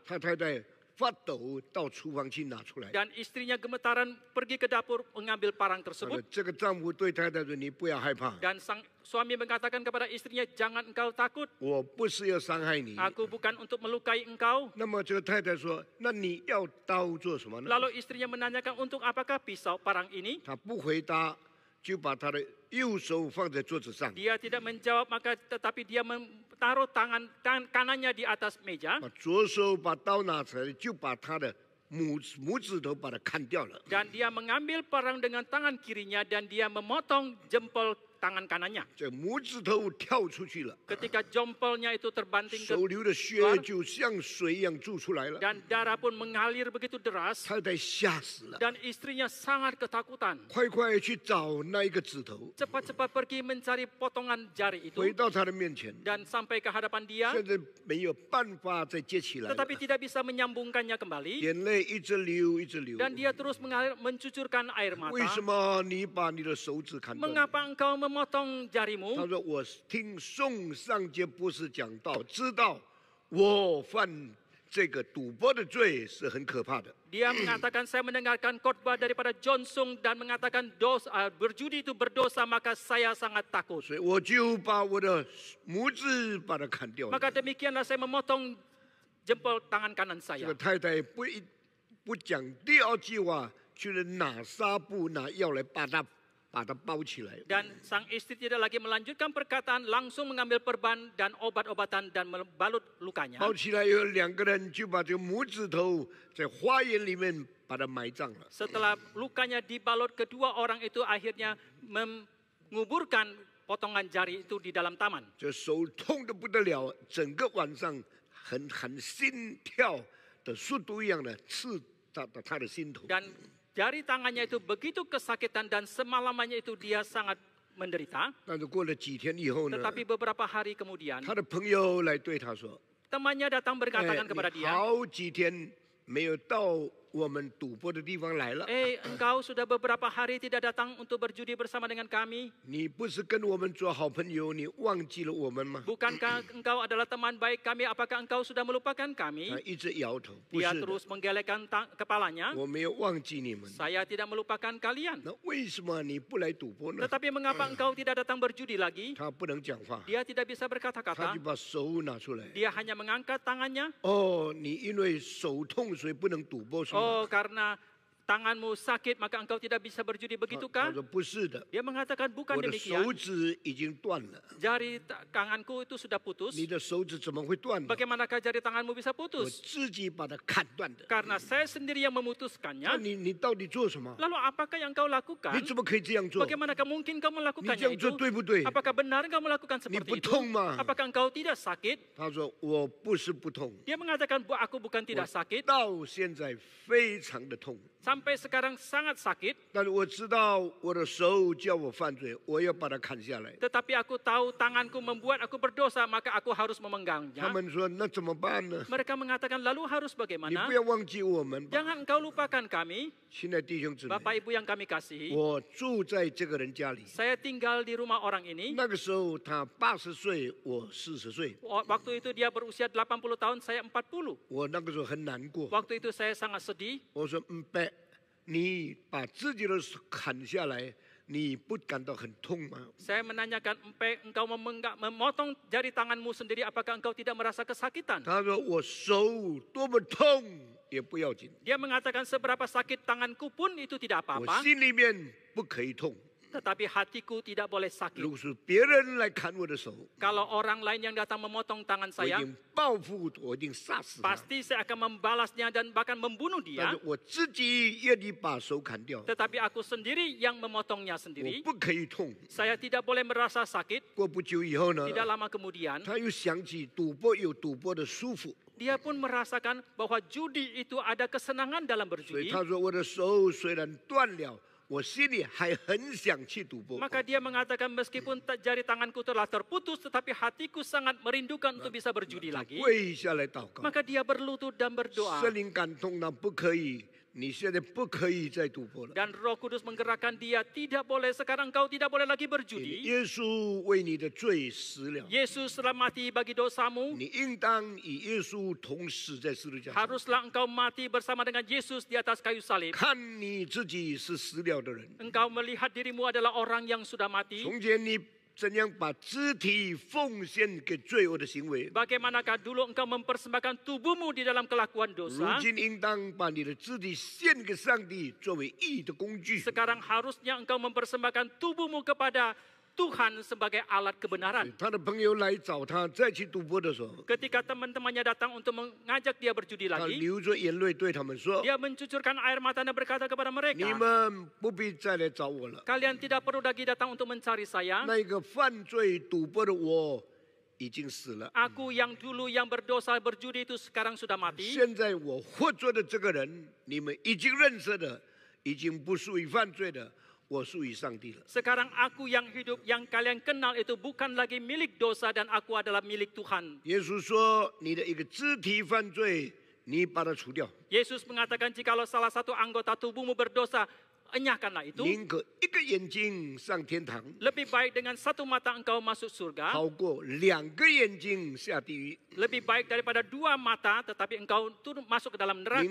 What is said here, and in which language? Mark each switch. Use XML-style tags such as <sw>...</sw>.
<zh>他太太发抖到厨房去拿出来。</zh> <id>Dan istrinya gemetaran pergi ke dapur mengambil parang</id> <zh>好的</zh> <id>tersebut.</id> <zh>这个丈夫对太太说：“你不要害怕，</zh> <id>Dan sang suami mengatakan kepada istrinya, jangan engkau takut,</id> <zh>我不是要伤害你。”</zh> <id>aku bukan untuk melukai engkau.</id> <zh>那么这个太太说：“那你要刀做什么呢</zh> <id>Lalu istrinya menanyakan, untuk apakah pisau parang ini?</id> <zh>？”他不回答，就把他的右手放在桌子上，</zh> <id>Dia tidak menjawab, maka tetapi dia taruh tangan kanannya di atas meja</id> <zh>把左手把刀拿出来，就把他的拇指头把它砍掉了。</zh> <id>dan dia mengambil parang dengan tangan kirinya dan dia memotong jempol tangan kanannya.</id> <zh>这拇指头跳出去了，</zh> <id>Ketika jempolnya itu terbanting ke</id> <zh>手流的血就像水一样注出来了，</zh> <id>dan darah pun mengalir begitu deras</id> <zh>太太吓死了，</zh> <id>dan istrinya sangat ketakutan.</id> <zh>快快去找那一个指头，</zh> <id>Cepat-cepat pergi mencari potongan jari itu</id> <zh>回到他的面前，</zh> <id>dan sampai ke hadapan dia,</id> <zh>现在没有办法再接起来了，</zh> <id>tetapi tidak bisa menyambungkannya kembali</id> <zh>眼泪一直流一直流。</zh> <id>dan dia terus mencucurkan air</id> <zh>为什么你把你的手指砍断？</zh> <id>Mengapa engkau memotong</id> <zh>他</zh> <id>jarimu?</id> <zh>说：“我听宋上节博士讲道，知道我犯这个赌博的罪是很可怕的。</zh> <id>Dia mengatakan, saya mendengarkan khotbah daripada John Sung dan mengatakan berjudi itu berdosa, maka saya sangat takut.</id> <zh>所以我就把我的拇指把它砍掉了。</zh> <id>Maka demikianlah saya memotong jempol tangan kanan</id> <zh>这</zh> <id>saya.</id> <zh>个太太不讲第二句话，去了拿纱布拿药来把它包起来。</zh> <id>Dan sang istri tidak lagi melanjutkan perkataan, langsung mengambil perban dan obat-obatan dan membalut lukanya.</id> <zh>包起来以后，两个人就把这个拇指头在花园里面把它埋葬了。</zh> <id>Setelah lukanya dibalut, kedua orang itu akhirnya menguburkan potongan jari itu di dalam taman.</id> <zh>这手痛得不得了，整个晚上很心跳的速度一样的刺到他的心头。</zh> <id>Dan jari tangannya itu begitu kesakitan dan semalamannya itu dia sangat menderita.</id> <zh>但是过了几天以后呢，</zh> <id>Tetapi beberapa hari kemudian</id> <zh>他的朋友来对他说</zh> <id>temannya datang：“ 哎 berkatakan kepada</id> <zh>你好几天没有到我们赌博的地方来了，</zh> <id>engkau sudah beberapa hari tidak datang untuk berjudi bersama dengan kami.</id> <zh>你不是跟我们做好朋友，你忘记了我们吗？</zh> <id>Bukankah engkau adalah teman baik kami? Apakah engkau sudah melupakan</id> <zh>他</zh> <id>kami?”</id> <zh>一直摇头，不</zh> <id>Dia</id> <zh>是的，</zh> <id>terus menggelengkan kepalanya.</id> <zh>我没有忘记你们。</zh> <id>Saya tidak melupakan kalian.</id> <zh>那为什么你不来赌博呢？</zh> <id>Tetapi mengapa engkau tidak datang berjudi lagi?</id> <zh>他不能讲话，</zh> <id>Dia tidak bisa</id> <zh>他</zh> <id>berkata-kata.</id> <zh>就把手拿出来。</zh> <id>Dia hanya mengangkat tangannya.</id> <zh>哦，你因为手痛所以不能赌博是吗？</zh> <id>Oh, karena tanganmu sakit maka engkau tidak bisa berjudi,</id> <zh>他</zh> <id>begitukah?</id> <zh>说不是的，</zh> <id>Dia mengatakan</id> <zh>我</zh> <id>bukan</id> <zh>的</zh> <id>demikian.</id> <zh>手指已经断了。</zh> <id>Jari tanganku itu sudah putus.</id> <zh>你的手指怎么会断呢？</zh> <id>Bagaimanakah jari tanganmu bisa</id> <zh>我</zh> <id>putus?</id> <zh>自己把它砍断的。</zh> <id>Karena saya sendiri yang</id> <zh>那</zh> <id>memutuskannya.</id> <zh>你到底做什么？</zh> <id>Lalu apakah yang kau lakukan?</id> <zh>你怎么可以这样做？</zh> <id>Bagaimanakah mungkin kau</id> <zh>你</zh> <id>melakukannya</id> <zh>这样做</zh> <id>itu?</id> <zh>对不对？</zh> <id>Apakah benar kau melakukan</id> <zh>你</zh> <id>seperti</id> <zh>不</zh> <id>itu?</id> <zh>痛吗？</zh> <id>Apakah engkau tidak sakit?</id> <zh>他说我不是不痛，</zh> <id>Dia mengatakan, aku bukan tidak sakit.</id> <zh>到现在非常的痛。</zh> <id>Sampai sekarang sangat sakit.</id> <zh>但是我知道我的手叫我犯罪，我要把它砍下来。</zh> <id>Tetapi aku tahu tanganku membuat aku berdosa, maka aku harus</id> <zh>他</zh> <id>memenggangnya.</id> <zh>们说那怎么办呢？</zh> <id>Mereka mengatakan, lalu harus</id> <zh>你</zh> <id>bagaimana?</id> <zh>不要忘记我们吧，</zh> <id>Jangan engkau lupakan kami,</id> <zh>亲爱的弟兄姊妹。</zh> <id>Bapak Ibu yang kami kasihi.</id> <zh>我住在这个人家里，</zh> <id>Saya tinggal di rumah orang ini.</id> <zh>那个时候他80岁，我40岁，</zh> <id>Waktu itu dia berusia 80 tahun, saya 40.</id> <zh>我那个时候很难过。</zh> <id>Waktu itu saya sangat sedih.</id> <zh>我说伯，你把自己的手砍下来，你不感到很痛吗？</zh> <id>Saya menanyakan, engkau memotong jari tanganmu sendiri, apakah engkau tidak merasa kesakitan?</id> <zh>他说我手多么痛也不要紧，</zh> <id>Dia mengatakan seberapa sakit tanganku pun itu tidak</id> <zh>我</zh> <id>apa-apa,</id> <zh>心里面不可以痛。</zh> <id>tetapi hatiku tidak boleh</id> <zh>如</zh> <id>sakit.</id> <zh>果是别人来砍我的手，</zh> <id>Kalau orang lain yang datang memotong tangan</id> <zh>我一</zh> <id>saya,</id> <zh>定报复，我一定杀死他。</zh> <id>pasti saya akan membalasnya dan bahkan membunuh</id> <zh>但</zh> <id>dia.</id> <zh>是我自己愿意把手砍掉，</zh> <id>Tetapi aku sendiri yang memotongnya sendiri.</id> <zh>不可以痛。</zh> <id>Saya tidak boleh merasa sakit.</id> <zh>过不久以后呢，</zh> <id>Tidak lama kemudian,</id> <zh>他又想起赌博有赌博的舒服，</zh> <id>dia pun merasakan bahwa judi itu ada kesenangan dalam</id> <zh>所以</zh> <id>berjudi.</id> <zh>他说我的手虽然断了，我心里还很想去赌博。</zh> <id>Maka dia mengatakan meskipun jari tanganku telah terputus, tetapi hatiku sangat merindukan untuk bisa berjudi</id> <zh>他</zh> <id>lagi.</id> <zh>跪下来祷告，</zh> <id>Maka dia berlutut dan berdoa.</id> <zh>圣灵感动他不可以，你现在不可以再赌博了。</zh> <id>Dan Roh Kudus menggerakkan dia, tidak boleh sekarang kau tidak boleh lagi berjudi.</id> <zh>耶稣为你的罪死了，</zh> <id>Yesus telah mati bagi dosamu.</id> <zh>你应当与耶稣同死在十字架上。</zh> <id>Haruslah engkau mati bersama dengan Yesus di atas kayu salib.</id> <zh>看你自己是死了的人，</zh> <id>Engkau melihat dirimu adalah orang yang sudah mati.</id> <zh>从前你怎样把肢体奉献给罪恶的行为。</zh> <id>Bagaimanakah dulu engkau mempersembahkan tubuhmu di dalam kelakuan</id> <zh>如</zh> <id>dosa?</id> <zh>今应当把你的肢体献给上帝，作为义的工具。</zh> <id>Sekarang harusnya engkau mempersembahkan tubuhmu kepada Tuhan sebagai alat kebenaran.</id> <zh>他的朋友来找他，再去赌博的时候，</zh> <id>Ketika teman-temannya datang untuk mengajak dia berjudi</id> <zh>他</zh> <id>lagi,</id> <zh>流着眼泪对他们说</zh> <id>dia mencucurkan air mata dan berkata kepada：“</id> <zh>你</zh> <id>mereka,</id> <zh>们不必再来找我了。</zh> <id>kalian tidak perlu lagi datang untuk mencari saya.</id> <zh>那个犯罪赌博的我已经死了，</zh> <id>Aku yang dulu yang berdosa berjudi itu sekarang sudah mati.</id> <zh>现在我活着的这个人，你们已经认识的，已经不属于犯罪的，我属于上帝了。</zh> <id>Sekarang aku yang hidup, yang kalian kenal itu bukan lagi milik dosa dan aku adalah milik Tuhan.</id> <zh>耶稣说：“你的一个肢体犯罪，你把它除掉，</zh> <id>Yesus mengatakan jikalau salah satu anggota tubuhmu berdosa, enyahkanlah itu.</id> <zh>宁可一个眼睛上天堂，</zh> <id>Lebih baik dengan satu mata engkau masuk surga,</id> <zh>好过两个眼睛下地狱。</zh> <id>lebih baik daripada dua mata tetapi engkau turun masuk ke dalam</id> <zh>宁</zh>